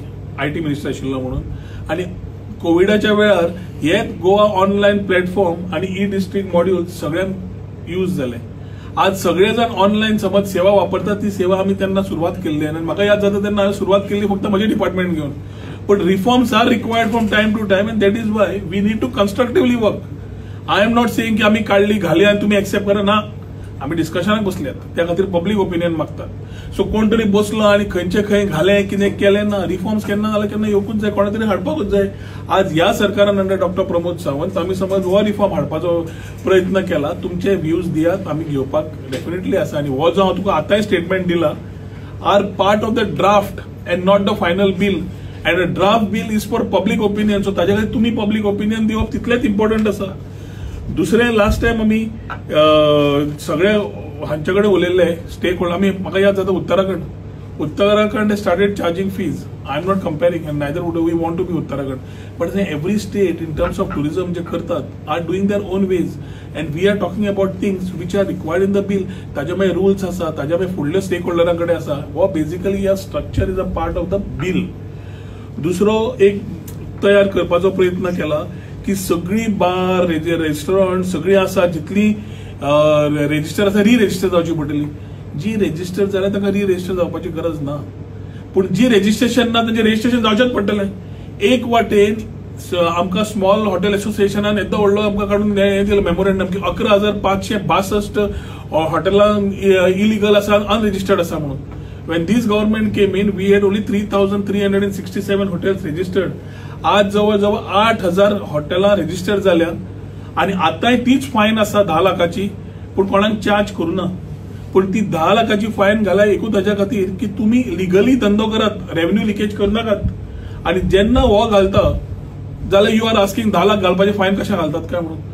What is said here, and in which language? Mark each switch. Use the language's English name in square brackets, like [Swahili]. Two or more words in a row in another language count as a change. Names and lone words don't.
[English] IT minister [Konkani] आशिल्लो म्हणून. आणि कोविडाच्या वेळार हे गोवा [English] online platform [Konkani] आणि [English] e district module [Konkani] सगळ्यांक यूज जाले. आज सगळे जण ऑनलायन समज सेवा वापरतात ती सेवा आमी तेन्ना सुरवात केल्ली. आणि म्हाका याद जाता तेन्ना हांवें सुरवात केल्ली फक्त म्हजे डिपार्टमेंट घेवन. [English] But reforms are required from time to time and that is why we need to constructively work. I am not saying [Konkani] की आमी काढली घाली आणि तुम्ही एक्सेप्ट करा ना. आमी डिस्कशनाक बसल्यात त्या खातीर [English] public opinion [Konkani] मागतात. सो कोण तरी बसलो आणि खंयचे खंय घालें कितें केलें ना. रिफॉर्म्स केन्ना जाल्यार केन्ना येवकूच जाय कोणा तरी हाडपाकूच जाय. आज ह्या सरकारान [English] under Doctor [Konkani] प्रमोद सावंत आमी समज हो रिफॉर्म हाडपाचो प्रयत्न केला. तुमचे व्ह्यूज दियात आमी घेवपाक डेफिनेटली आसा. आणि हो जो हांव तुका आतांय स्टेटमेंट दिला [English] are part of the draft and not the final bill. And a draft bill is for public opinion. So [Konkani] ताजे खातीर तुमी [English] public opinion [Konkani] दिवप तितलेच इम्पॉर्टंट आसा. दुसरें [English] last time [Konkani] आमी सगळे हांचे कडेन उलयल्ले [English] stake holder. [Konkani] आमी म्हाका याद जाता उत्तराखंड [English] started charging fees. I am not comparing and neither would we want to be Uttarakhand. But every state in terms of tourism [Konkani] जे करतात [English] are doing their own ways and we are talking about things which are required in the bill. [Konkani] ताजे मागीर रूल्स आसा ताज्या मागीर फुडल्या स्टेक होल्डरांकडे आसा. हो बेसिकली ह्या [English] structure is a part of the bill. [Konkani] दुसरो एक तयार करपाचो प्रयत्न केला की सगळी [English] bar restaurant [Konkani] सगळी आसा जितली रेजिस्टर आसा री-रेजिस्टर जावची पडटली. जी रेजिस्टर जाल्यार ताका री-रेजिस्टर जावपाची गरज ना. पूण जी रेजिस्ट्रेशन ना तांचे रेजिस्ट्रेशन जावचेच पडटलें. एक वाटेन आमकां [English] small hotel [Konkani] असोसिएशनान येदो व्हडलो आमकां काडून दिलो मेमोरेंडम की 11,562 हॉटेलां इलिगल आसा अनरेजिस्टर्ड आसा म्हणून. [English] When this government came in, we had only 3,367 hotels registered. [Konkani] आज जवळजवळ 8,000 हॉटेलां रेजिस्टर जाल्या. आणि आतांय तीच फायन आसा 10 लाखाची पूण कोणाक चार्ज करूना. पूण ती 10 लाखाची फायन घाला एकूच हाच्या खातीर की तुम्ही लिगली धंदो करात [English] revenue leakage [Konkani] करनाकात. आणि जेन्ना हो घालता जाल्यार [English] you are asking [Konkani] 10 लाख घालपाची फायन कशा घालतात काय म्हणून.